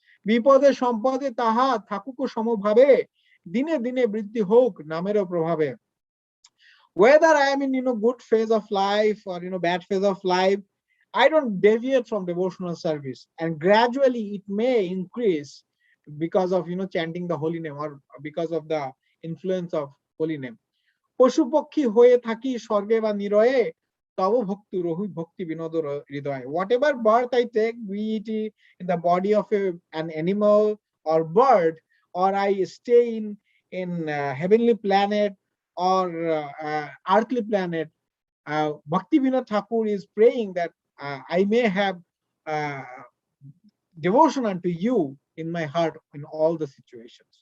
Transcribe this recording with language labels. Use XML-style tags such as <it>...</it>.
<bn>বিপদে সম্পদে তাহা থাকুক সমভাবে দিনে দিনে বৃদ্ধি হোক নামেরও প্রভাবে.</bn> <en>Whether I am in good phase of life or bad phase of life, I don't deviate from devotional service, and gradually it may increase because of chanting the holy name or because of the influence of holy name.</en> <bn>পশু পক্ষী হয়ে থাকি স্বর্গে বা নিরয়ে তব ভক্তি রহি ভক্তি বিনোদ হৃদয়.</bn> <en>Whatever birth I take, be it in the body of an animal or bird, or I stay in heavenly planet or earthly planet, Bhaktivinoda Thakur is praying that I may have devotion unto you in my heart in all the situations.</en>